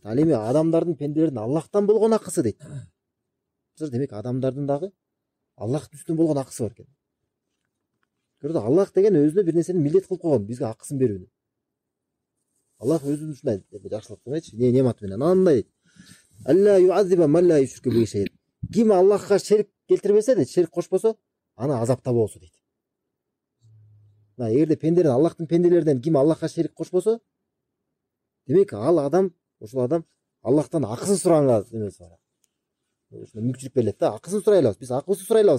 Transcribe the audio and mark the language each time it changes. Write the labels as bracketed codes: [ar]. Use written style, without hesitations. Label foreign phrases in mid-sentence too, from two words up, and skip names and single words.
[ky] Ал эми адамдардын пенделердин Аллахтан болгон акысы дейт. Демек адамдардын дагы Аллахтын үстүнөн болгон акысы бар экен. Көрдү, Аллах деген өзүнө бир нерсени милдет кылып койгон, бизге акысын берүүнү. Аллах өзүнүн ушундай жакшылык мененчи, немат менен. Анандай дейт. [ar] ألا يعذب من لا يشرك به شيئا. [ky] Ким Аллахка шерик келтирбесе дейт, шерик кошпосо, аны азапта болсу дейт. Эгерде пенделер, Аллахтын пенделерден ким Аллахка шерик кошпосо, демек ал адам, ушул адам Аллахтан акысын сураганга эмеси бар. Ушуна мүмкүнчүлүк берилет да, акысын сурай алабыз. Биз акыбызды сурай алабыз.